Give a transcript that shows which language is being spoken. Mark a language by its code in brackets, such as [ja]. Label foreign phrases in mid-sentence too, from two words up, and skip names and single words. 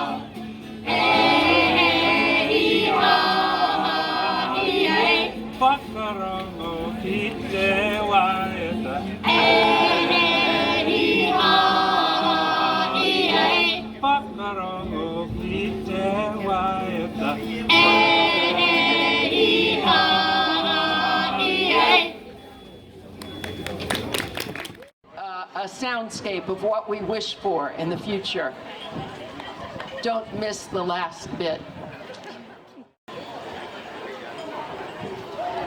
[mi] Whakarongo ki te waiata. Whakarongo ki te waiata. [en] A soundscape of what we wish for in the future. Don't miss the last bit.